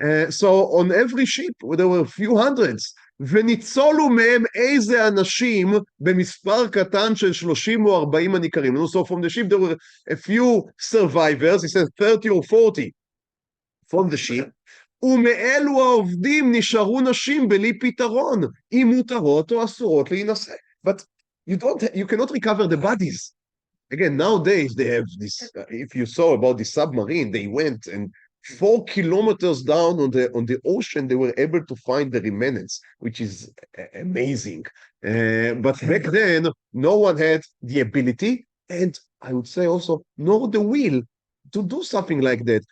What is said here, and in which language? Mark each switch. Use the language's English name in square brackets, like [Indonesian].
[English] So on every ship, there were a few hundreds. [Hebrew] וניצולו מהם איזה אנשים במספר קטן של 30 או 40 הניכרים. [English] So from the ship there were a few survivors, he says 30 or 40 from the ship. [Hebrew] ומאלו העובדים נשארו נשים בלי פתרון, אם מותרות או אסורות להינשא. [English] But you cannot recover the bodies. Again, nowadays they have this, if you saw about the submarine, they went and 4 kilometers down on the ocean, they were able to find the remnants, which is amazing. But back then, no one had the ability, and I would say also, nor the will to do something like that.